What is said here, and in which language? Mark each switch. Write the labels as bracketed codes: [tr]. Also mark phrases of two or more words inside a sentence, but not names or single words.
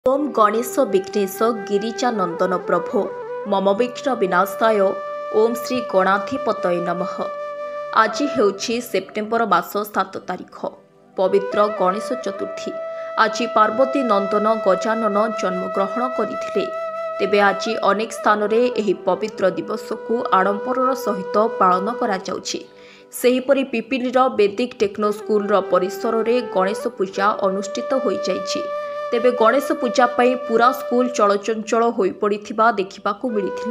[sa] ओम गणेश विघ्नेश गिरिजानंदन प्रभो मम विघ्न विनाशाय ओम श्री गणाधिपतये नमः। [or] ଆଜ ହେଉଛି ସେପ୍ଟେମ୍ବର ମାସ 7 ତାରିଖ ପବିତ୍ର ଗଣେଶ ଚତୁର୍ଥୀ। ଆଜ ପାର୍ବତୀ ନନ୍ଦନ ଗଜାନନ ଜନ୍ମଗ୍ରହଣ କରଥିଲେ। ତେବେ ଆଜ ଅନେକ ସ୍ଥାନ ରେ ଏହି ପବିତ୍ର ଦିବସ କୋ ଆଡମ୍ବର ସହିତ ପାଳନ କରା ଯାଉଛି। ସେହିପରି ପିପିଲିର ବୈଦିକ ଟେକ୍ନୋ ସ୍କୁଲ ପରିସର ରେ ଗଣେଶ ପୂଜା ଅନୁଷ୍ଠିତ ହୋଇ ଯାଇଛି। ତେବେ ଗଣେଶ ପୂଜା ପାଇ ପୂରା ସ୍କୁଲ ଚଳଚଞ୍ଚଳ ହୋଇ ପଡ଼ିଥିବା ଦେଖିବାକୁ ମିଳିଥିଲା।